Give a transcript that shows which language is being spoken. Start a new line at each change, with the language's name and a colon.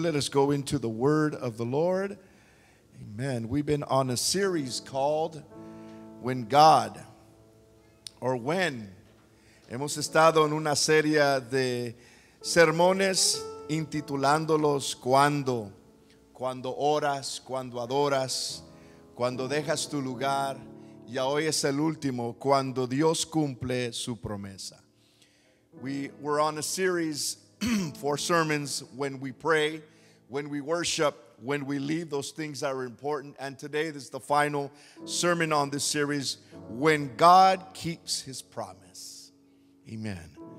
English: Let us go into the word of the Lord. Amen. We've been on a series called When God, or When.
Spanish: Hemos estado en una serie de sermones intitulándolos Cuando oras, cuando adoras, cuando dejas tu lugar, y hoy es el último, cuando Dios cumple su promesa.
English: We were on a series for sermons when we pray, when we worship, when we leave, those things that are important. And today this is the final sermon on this series, when God keeps his promise. Amen.